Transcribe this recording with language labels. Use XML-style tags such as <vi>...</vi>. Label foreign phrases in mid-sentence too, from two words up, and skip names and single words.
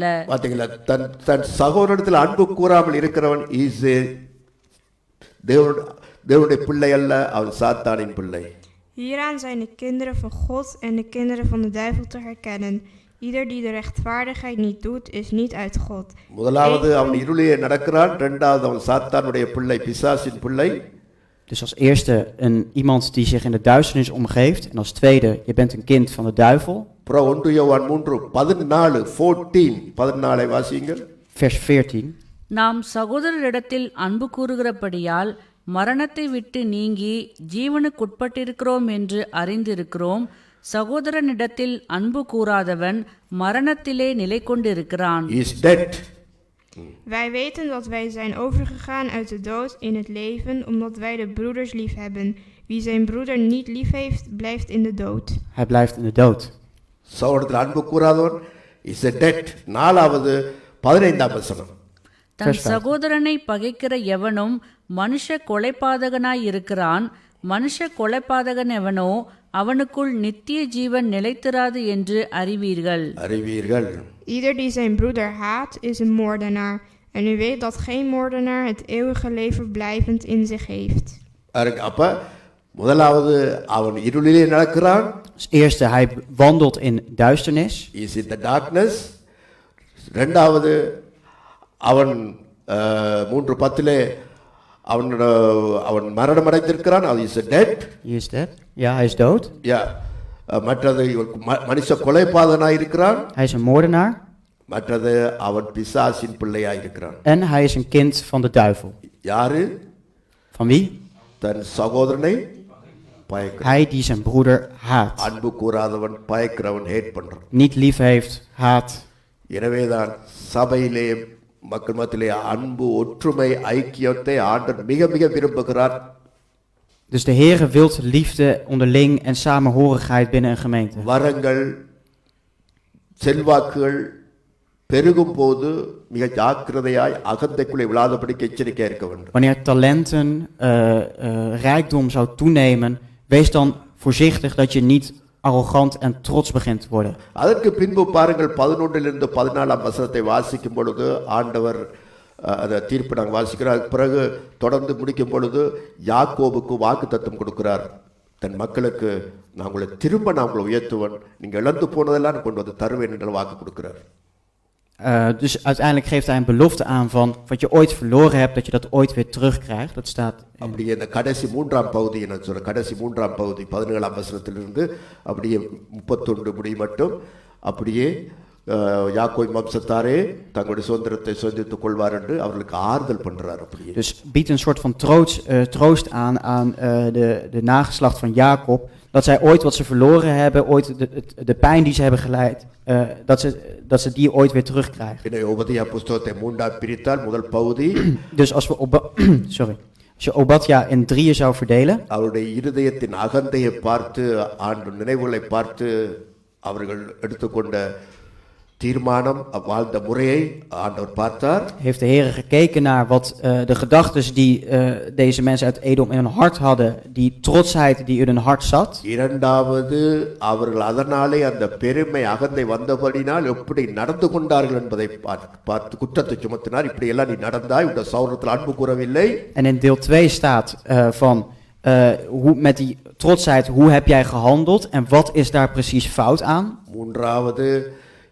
<ta>பாத்தீங்களா? தன் சகோதரத்தில் அன்பு கூறாமல் இருக்கிறவன் தேவனுடைய பிள்ளை அல்ல, அவன் சாத்தானின் பிள்ளை.</ta> <nl>Hieraan zijn de kinderen van God en de kinderen van de duivel te herkennen. Ieder die de rechtvaardigheid niet doet, is niet uit God.</nl> <ta>முதலாவது அவன் இருளிலே நடக்கிறான், இரண்டாவது அவன் சாத்தானுடைய பிள்ளை, பிசாசின் பிள்ளை.</ta> <nl>Dus als eerste iemand die zich in de duisternis omgeeft. En als tweede, je bent een kind van de duivel.</nl> <ta>அப்புறம் 1 யோவான் 3:14 வாசியுங்கள்.</ta> <nl>Vers 14.</nl> <ta>நாம் சகோதரரிடத்தில் அன்பு கூறுகிறபடியால் மரணத்தை விட்டு நீங்கி ஜீவனுக்குட்பட்டிருக்கிறோம் என்று அறிந்திருக்கிறோம். சகோதரனிடத்தில் அன்பு கூறாதவன் மரணத்திலே நிலை கொண்டிருக்கிறான்.</ta> <en>Is dead.</en> <nl>Wij weten dat wij zijn overgegaan uit de dood in het leven, omdat wij de broeders lief hebben. Wie zijn broeder niet lief heeft, blijft in de dood. Hij blijft in de dood.</nl> <ta>சகோதரத்தில் அன்பு கூறாதவன்</ta> <en>is dead.</en> <ta>4வது 15ஆம் வசனம். தன் சகோதரனை பகைக்கிற எவனும் மனுஷ கொலைபாதகனாய் இருக்கிறான். மனுஷ கொலைபாதகன் எவனோ அவனுக்குள் நித்திய ஜீவன் நிலைத்திராது என்று அறிவீர்கள்.</ta> <nl>Ieder die zijn broeder haat, is een moordenaar. En u weet dat geen moordenaar het eeuwige leven blijvend in zich heeft.</nl> <ta>அப்ப முதலாவது அவன் இருளிலே நடக்கிறான்.</ta> <nl>Als eerste, hij wandelt in duisternis.</nl> <en>Is in the darkness.</en> <ta>இரண்டாவது அவன் 3:10 அவன் மரணம் அடைந்திருக்கிறான்.</ta> <en>அது is dead. He is dead.</en> <nl>Ja, hij is dood.</nl> <ta>மற்றது மனுஷ கொலைபாதகனாய் இருக்கிறான்.</ta> <nl>Hij is een moordenaar.</nl> <ta>மற்றது அவன் பிசாசின் பிள்ளையாய் இருக்கிறான்.</ta> <nl>En hij is een kind van de duivel.</nl> <ta>யாரு?</ta> <nl>Van wie?</nl> <ta>தன் சகோதரனை பயக்கிறான்.</ta> <nl>Hij die zijn broeder haat.</nl> <ta>அன்பு கூறாதவன் பயக்கிறவன் ஹேட் பண்றான்.</ta> <nl>Niet lief heeft, haat.</nl> <ta>எனவேதான் சபையிலே மக்கள் மத்தியிலே அன்பு, ஒற்றுமை, ஐக்கியத்தை ஆண்டவர் மிக மிக விரும்புகிறார்.</ta> <nl>Dus de Heere wil liefde onderling en samenhorigheid binnen een gemeente.</nl> <ta>வரங்கள், செல்வாக்குகள் பெருகும் போது மிக ஜாக்கிரதையாய் அகந்தைக்குள்ளே விழாதபடிக்கு எச்சரிக்கையா இருக்க வேண்டும்.</ta> <nl>Wanneer talenten, rijkdom zou toenemen, wees dan voorzichtig dat je niet arrogant en trots begint te worden.</nl> <ta>அதற்கு பின்பு பாருங்கள் 11 to 14 வசனத்தை வாசிக்கும் பொழுது ஆண்டவர் அந்த தீர்ப்பு நாங்கள் வாசிக்கிறோம். பிறகு தொடர்ந்து முடிக்கும் பொழுது யாக்கோபுக்கு வாக்குத்தத்தம் கொடுக்கிறார். தன் மக்களுக்கு நான் உங்களை திரும்ப உயர்த்துவன், நீங்கள் இழந்து போனதெல்லாம் கொண்டு வந்து தருவேன் என்று வாக்கு கொடுக்கிறார்.</ta> <nl>Dus uiteindelijk geeft hij een belofte aan van wat je ooit verloren hebt, dat je dat ooit weer terugkrijgt. Dat staat</nl> <ta>அப்படியே இந்த கடைசி 3ஆம் பகுதி என்ன சொல்ற, கடைசி 3ஆம் பகுதி 17ஆம் வசனத்திலிருந்து அப்படியே 31 முடி மட்டும் அப்படியே யாக்கோபு வம்சத்தாரே தங்களுடைய சுதந்திரத்தை சுதந்திரித்துக் கொள்வார் என்று அவர்களுக்கு ஆறுதல் பண்றார். அப்படியே</ta> <nl>Dus biedt een soort van troost aan de nageslacht van Jacob, dat zij ooit wat ze verloren hebben, ooit de pijn die ze hebben geleid, dat ze die ooit weer terugkrijgen.</nl> <ta>உபதியா புஸ்தகத்தை 3ஆக பிரித்தால் முதல் பகுதி,</ta> <nl>Dus als je Obadja in 3 zou verdelen,</nl> <ta>அவருடைய இருதயத்தின் அகந்தையை பார்த்து, ஆண்டு நினைவுகளை பார்த்து அவர்கள் எடுத்துக்கொண்ட தீர்மானம், வாழ்ந்த முறையை ஆண்டவர் பார்த்தார்.</ta> <nl>heeft de Heere gekeken naar wat de gedachtes die deze mensen uit Edom in hun hart hadden, die trotsheid die in hun hart zat.</nl> <ta>இரண்டாவது அவர்கள் அதனாலே அந்த பெருமை அகந்தை வந்தபடினால் எப்படி நடந்து கொண்டார்கள் என்பதை பார்த்து குற்றத்தை சுமத்தினார். இப்படி எல்லாம் நீ நடந்தாய், உன் சௌரத்தில் அன்பு கூறவில்லை.</ta> <nl>En in deel 2 staat van hoe met die trotsheid, hoe heb jij gehandeld en wat is daar precies fout aan?</nl>